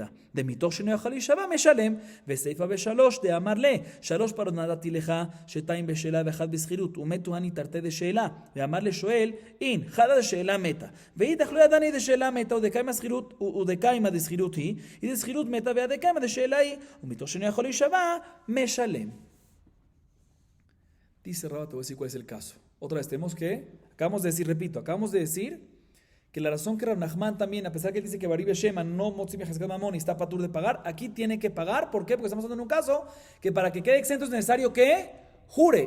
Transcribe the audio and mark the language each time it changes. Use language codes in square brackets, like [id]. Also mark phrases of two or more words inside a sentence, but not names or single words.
[arc] דמיתוך שאינו יכול להישבע משלם, וסייפה בשלוש דאמר שלוש פרות נתתי לך, שתיים בשאלה ואחד בשכירות, ומתו הני תרתי דשאלה, ואמר לשואל, אין, חדה דשאלה מתה, ואידך לא ידעני דשאלה מתה, ודקיימה דשכירות היא דשכירות מתה, והדקיימה דשאלה היא, ומתוך שאינו יכול להישבע משלם. [es] Dice Raba, te voy a decir cuál es el caso. Otra vez, acabamos de decir que la razón que Rav Nachman también, a pesar que él dice que [he] ברי ושמא [es] no [he] מוציא מחזקת ממון [es] y está patur de pagar, aquí tiene que pagar. ¿Por qué? Porque estamos hablando en un caso que para que quede exento es necesario que jure.